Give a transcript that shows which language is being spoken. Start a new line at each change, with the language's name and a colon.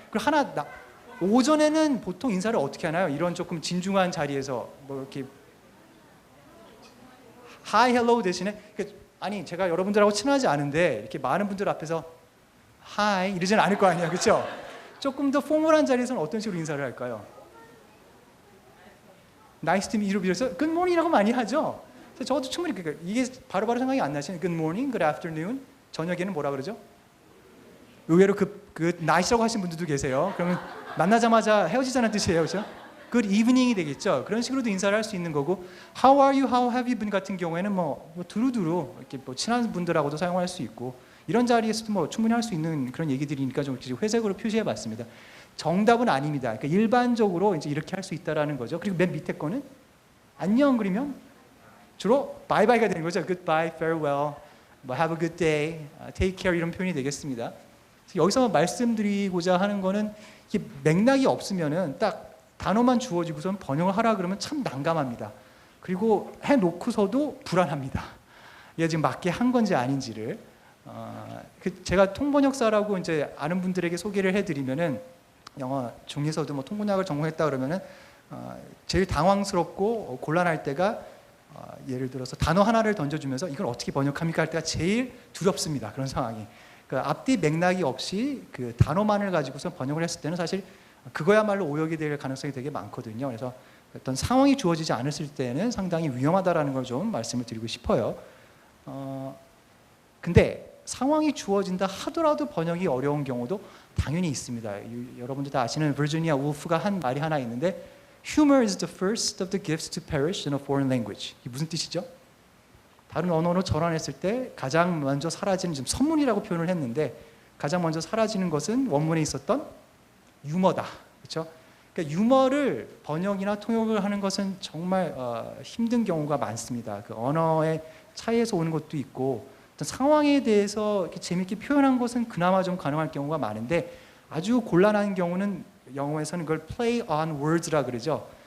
Korean: 그리고 오전에는 보통 인사를 어떻게 하나요? 이런 조금 진중한 자리에서 이렇게 Hi, hello 대신에 아니 제가 여러분들하고 친하지 않은데 이렇게 많은 분들 앞에서 Hi 이러지는 않을 거 아니에요, 그렇죠? 조금 더 포멀한 자리에서는 어떤 식으로 인사를 할까요?
English: Nice to meet you로 Good morning이라고
Korean: 많이 하죠. 저도 충분히 이게 바로바로 생각이 안 나시는
English: Good morning, Good afternoon.
Korean: 저녁에는 뭐라 그러죠? 의외로 그 nice라고 하신 분들도 계세요. 그러면 만나자마자 헤어지자는 뜻이에요, 그렇죠?
English: Good evening
Korean: 이 되겠죠. 그런 식으로도 인사를 할 수 있는 거고,
English: How are you? How have you been?
Korean: 같은 경우에는 두루두루 이렇게 친한 분들하고도 사용할 수 있고, 이런 자리에서도 충분히 할 수 있는 그런 얘기들이니까 좀 회색으로 표시해봤습니다. 정답은 아닙니다. 그러니까 일반적으로 이제 이렇게 할 수 있다라는 거죠. 그리고 맨 밑에 거는 안녕 그러면 주로 바이바이가 되는 거죠.
English: Goodbye, farewell, have a good day, take care
Korean: 이런 표현이 되겠습니다. 여기서 말씀드리고자 하는 거는 이게 맥락이 없으면은 딱 단어만 주어지고선 번역을 하라 그러면 참 난감합니다. 그리고 해놓고서도 불안합니다. 얘가 지금 맞게 한 건지 아닌지를. 제가 통번역사라고 이제 아는 분들에게 소개를 해드리면은 영어 중에서도 뭐 통번역을 전공했다 그러면은 제일 당황스럽고 곤란할 때가 예를 들어서 단어 하나를 던져주면서 이걸 어떻게 번역합니까 할 때가 제일 두렵습니다. 그런 상황이. 그 앞뒤 맥락이 없이 그 단어만을 가지고서 번역을 했을 때는 사실 그거야말로 오역이 될 가능성이 되게 많거든요. 그래서 어떤 상황이 주어지지 않았을 때는 상당히 위험하다라는 걸 좀 말씀을 드리고 싶어요. 근데 상황이 주어진다 하더라도 번역이 어려운 경우도 당연히 있습니다. 여러분들 다 아시는 버지니아 울프가 한 말이 하나 있는데
English: Humor is the first of the gifts to perish in a foreign language.
Korean: 이게 무슨 뜻이죠? 다른 언어로 전환했을 때 가장 먼저 사라지는, 지금 선문이라고 표현을 했는데 가장 먼저 사라지는 것은 원문에 있었던 유머다. 그렇죠? 그러니까 유머를 번역이나 통역을 하는 것은 정말 힘든 경우가 많습니다. 그 언어의 차이에서 오는 것도 있고 어떤 상황에 대해서 이렇게 재밌게 표현한 것은 그나마 좀 가능할 경우가 많은데 아주 곤란한 경우는 영어에서는 그걸
English: play on words
Korean: 라 그러죠.